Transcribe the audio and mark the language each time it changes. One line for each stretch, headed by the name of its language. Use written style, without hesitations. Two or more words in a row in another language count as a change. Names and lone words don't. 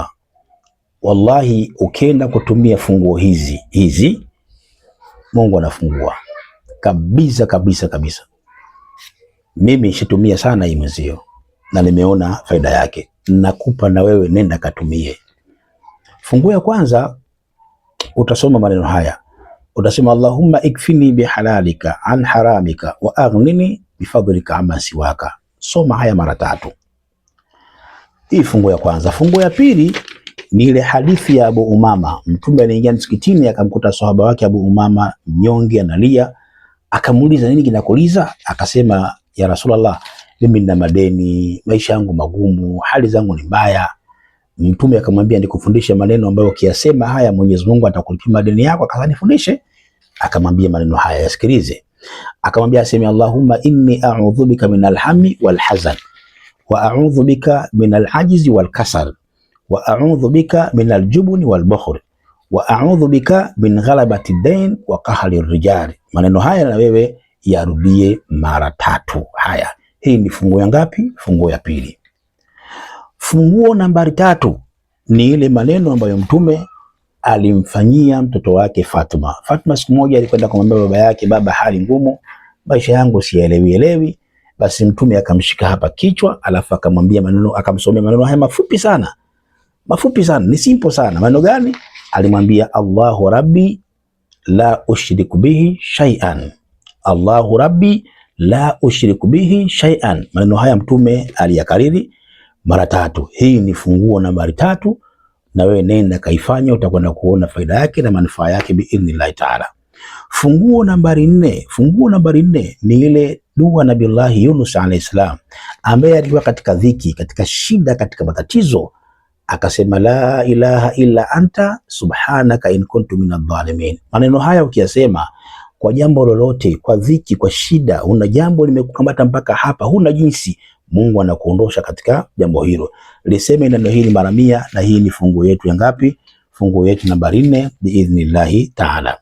Swahili: Wallahi ukienda kutumia funguo hizi Mungu anafungua kabisa. Mimi shitumia sana hii mwezio na nimeona faida yake. Nakupa na wewe, nenda katumie. Funguo ya kwanza, utasoma maneno haya. Utasema
Arabic: اللهم اكفني بحلالك عن حرامك وأغنني بفضلك عمن سواك.
Swahili: Soma haya mara 3. Hii funguo ya kwanza. Funguo ya pili ni ile hadithi ya Abu Umama. Mtume aliingia msikitini akamkuta sahaba wake Abu Umama mnyonge analia. Akamuuliza, nini kinakuliza? Akasema,
Arabic: يا رسول الله,
Swahili: mimi nina madeni, maisha yangu magumu, hali zangu ni mbaya. Mtume akamwambia, nikufundishe maneno ambayo ukiyasema haya Mwenyezi Mungu atakulipa madeni yako. Akanifundishe. Akamwambia maneno haya, yasikilize. Akamwambia aseme,
Arabic: اللهم إني أعوذ بك من الهم والحزن وأعوذ بك من العجز والكسل وأعوذ بك من الجبن والبخل وأعوذ بك من غلبة الدين وقهر الرجال.
Swahili: Maneno haya na wewe yarudie mara 3. Haya, hii ni funguo ya ngapi? Funguo ya pili. Funguo nambari 3 ni ile maneno ambayo Mtume alimfanyia mtoto wake Fatma. Fatma siku moja alikwenda kumwambia baba yake, baba, hali ngumu, maisha yangu sielewi. Basi Mtume akamshika hapa kichwa, alafu akamwambia maneno, akamsomea maneno haya mafupi sana, ni simple sana. Maneno gani? Alimwambia,
Arabic: الله ربي لا أشرك به شيئا. الله ربي لا أشرك به شيئا.
Swahili: Maneno haya Mtume aliyakariri mara 3. Hii ni funguo nambari 3, na wewe nenda kaifanya, utakwenda kuona faida yake na manufaa yake
Arabic: بإذن الله تعالى.
Swahili: Funguo nambari 4. Funguo nambari 4 ni ile dua Nabiullahi Yunus
Arabic: عليه السلام,
Swahili: ambaye alikuwa katika dhiki, katika shida, katika matatizo, akasema
Arabic: لا إله إلا أنت سبحانك إني كنت من الظالمين.
Swahili: Maneno haya ukiyasema kwa jambo lolote, kwa dhiki, kwa shida, una jambo limekukamata mpaka hapa, huna jinsi, Mungu anakuondosha katika jambo hilo. Liseme neno hili mara 100, na hii ni funguo yetu ya ngapi? Funguo yetu nambari 4
Arabic: بإذن الله تعالى.